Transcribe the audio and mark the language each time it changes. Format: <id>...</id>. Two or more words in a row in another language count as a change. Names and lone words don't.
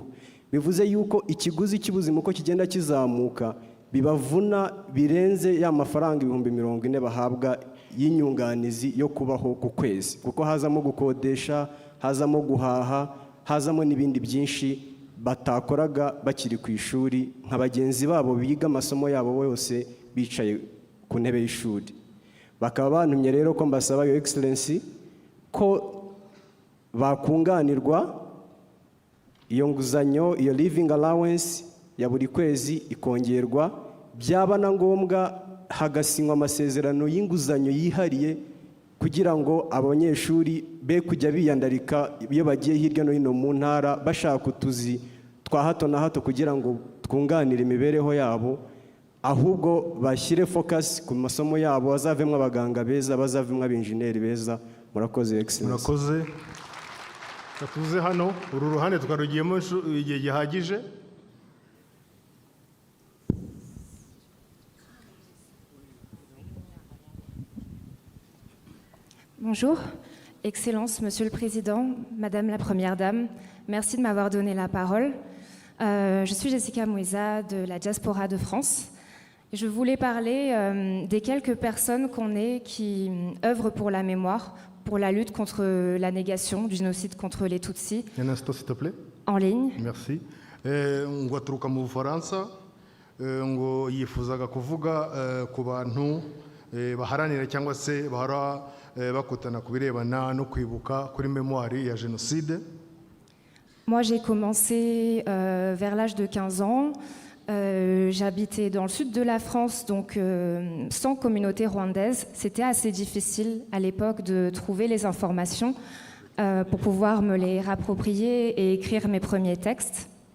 <rw>Bivuze yuko ikiguzi cy'ubuzima uko kigenda kizamuka bibavuna birenze ya mafaranga 40,000 bahabwa y'inyunganizi yo kubaho ku kwezi, kuko hazamo gukodesha, hazamo guhaha, hazamo n'ibindi byinshi batakoraga bakiri ku ishuri nka bagenzi babo biga amasomo yabo yose bicaye ku ntebe y'ishuri. Bakaba bantumye rero ko mbasaba</rw> <en>Your Excellency</en> <rw>ko bakunganirwa iyo nguzanyo, iyo</rw> <en>living allowance</en> <rw>ya buri kwezi ikongerwa, byaba na ngombwa hagasinywa amasezerano y'inguzanyo yihariye kugira ngo abanyeshuri be kujya biyandarika iyo bagiye hirya no hino mu ntara bashaka utuzi twa hato na hato kugira ngo twunganire imibereho yabo, ahubwo bashyire focus ku masomo yabo, bazavemo abaganga beza, bazavemo abinjineri beza. Murakoze Excellence. Murakoze. Tuze hano uru ruhande twarugiyemo igihe gihagije.</rw> <fr>Bonjour, Excellence, Monsieur le Président, Madame la Première Dame, merci de m'avoir donné la parole. Je suis Jessica Mouisa de la diaspora de France. Je voulais parler des quelques personnes qu'on est qui œuvrent pour la mémoire, pour la lutte contre la négation du génocide contre les Tutsis. Un instant, s'il te plaît. En ligne. Merci.</fr> <rw>Ngo aturuka mu Bufaransa, ngo yifuzaga kuvuga ku bantu baharanira cyangwa se bahora bakutana ku birebana no kwibuka kuri mémoire ya génocide.</rw> <fr>Moi, j'ai commencé vers l'âge de 15 ans. J'habitais dans le sud de la France, donc sans communauté rwandaise. C'était assez difficile à l'époque de trouver les informations pour pouvoir me les rapproprier et écrire mes premiers textes.</fr>